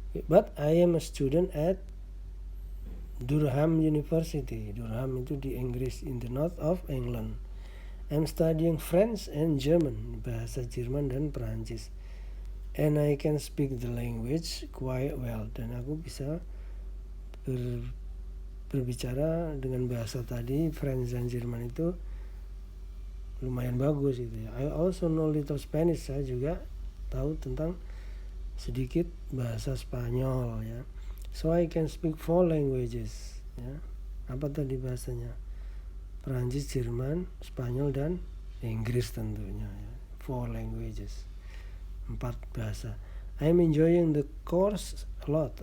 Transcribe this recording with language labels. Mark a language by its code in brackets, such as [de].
[en] But I am a student at Durham University. [id] Durham itu di Inggris, [en] in the north of England. I'm studying French and German, [id] bahasa Jerman dan Perancis. [en] And I can speak the language quite well. [id] Dan aku bisa berbicara dengan bahasa tadi, French dan Jerman itu lumayan bagus gitu ya. [en] I also know little Spanish, [id] saya juga tahu tentang sedikit bahasa Spanyol ya. [en] So I can speak 4 languages ya. [id] Apa tadi bahasanya? Perancis, Jerman, Spanyol dan Inggris tentunya ya. [en] 4 languages. [id] 4 bahasa. [en] I'm enjoying the course a lot.